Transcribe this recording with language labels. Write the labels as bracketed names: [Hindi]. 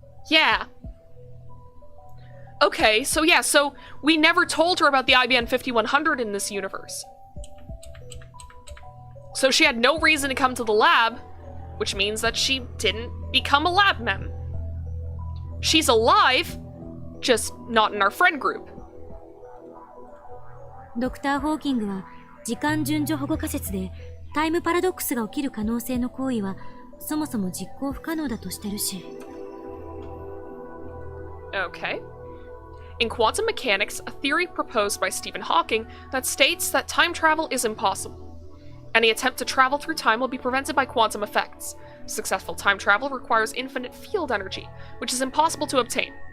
[English] Yeah. Okay, so yeah, so we never told her about the IBN 5100 in this universe. So she had no reason to come to the lab, which means that she didn't become a lab mem. She's alive, just not in our friend group. [Japanese] ドクター・ホーキングは時間順序保護仮説でタイムパラドックスが起きる可能性の行為はそもそも実行不可能だとしてるし。 [English] Okay. In quantum mechanics, a theory proposed by Stephen Hawking that states that time travel is impossible. Any attempt to travel through time will be prevented by quantum effects. Successful time travel requires infinite field energy, which is impossible to obtain.